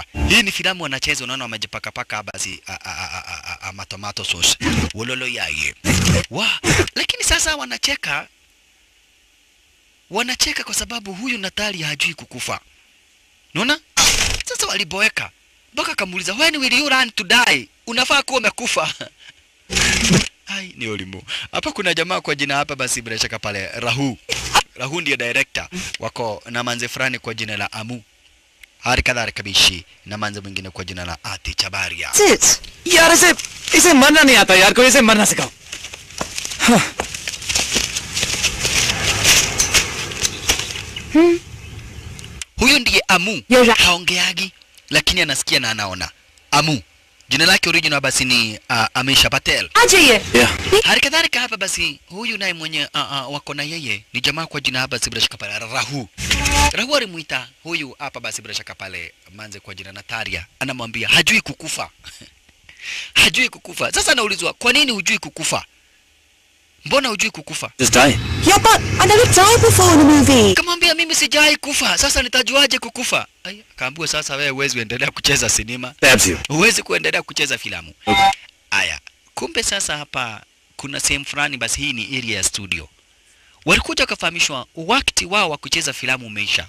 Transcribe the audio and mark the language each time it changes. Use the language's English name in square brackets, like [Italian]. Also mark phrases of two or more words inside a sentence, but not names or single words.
[Swahili] Hii ni filamu wanacheza, unaona wamejipaka paka basi [English] tomato sauce. [Swahili] Wololo yaye. Lakini sasa wanacheka kwa sababu huyu Natalia hajui kukufa. Unaona? Sasa waliboeka. Mpaka kamuuliza, [English] "When will you learn to die? [Swahili] Unafaa kuwa umekufa." Hai ni olimu. Hapa kuna jamaa kwa jina hapa basi bila shaka pale Rahu. Rahu ndiye director. Wako na Manzi fulani kwa jina la Amu. Hari kadhalika bishi na Manzi mwingine kwa jina la Ati Chabaria. [Hindi] यार इसे मरना नहीं आता यार, कोई इसे मरना सिखाओ. [Swahili] Huyu ndiye Amu. Haongeagi lakini anasikia na anaona. Amu. Jina lake original basi ni Amisha Patel. Aje. Hari kadhalika hapa basi huyu naye mwenye wako na yeye ni jamaa kwa jina hapa basi bila shaka pale Rahu. Rahu alimuita huyu hapa basi bila shaka pale Manzi kwa jina Natalia. Anamwambia hajui kukufa. Hajui kukufa. Sasa anaulizwa, "Kwa nini hujui kukufa? Mbona hujui kukufa?" [English] Just die. Yeah, but I never died before in the movie. [Swahili] Kamwambia, "Mimi sijai kufa. Sasa nitajuaje kukufa?" Akaambiwa, "Sasa wewe huwezi kuendelea kucheza sinema. Huwezi kuendelea kucheza filamu." Aya. Kumbe sasa hapa kuna sehemu fulani basi hii ni area ya studio. Walikuja kufahamishwa wakati wao wa kucheza filamu umeisha.